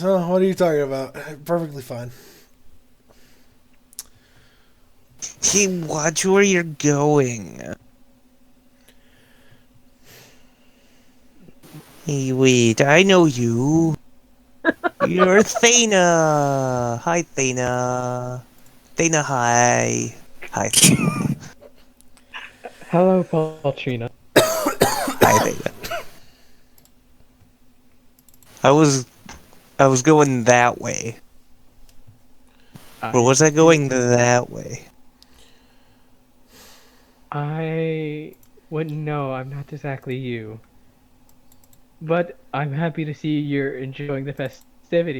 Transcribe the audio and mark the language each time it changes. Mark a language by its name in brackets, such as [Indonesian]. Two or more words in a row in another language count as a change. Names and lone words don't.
[English] Oh, what are you talking about? Perfectly fine. Hey, watch where you're going. Hey, wait, I know you. You're Thana. Hi, Thana. Thana, hi. Hi, Thana. Hello, Paltrina. I was going that way. Or was I going that way? I wouldn't know. I'm not exactly you. But I'm happy to see you're enjoying the festivity.